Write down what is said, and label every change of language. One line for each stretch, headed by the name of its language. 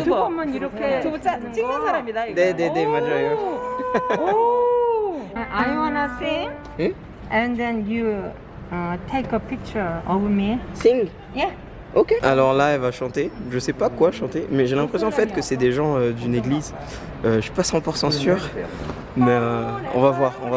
Korean: 유튜버만 이렇게 찍는 사람이다. 이거. 네네네 맞아요.
English: 오. I wanna sing, 응? and then you take a picture of me. Sing. Yeah. Ok.
French: Alors là, elle va chanter. Je sais pas quoi chanter, mais j'ai l'impression en fait que c'est des gens d'une église. Je suis pas 100% sûr, mais on va voir.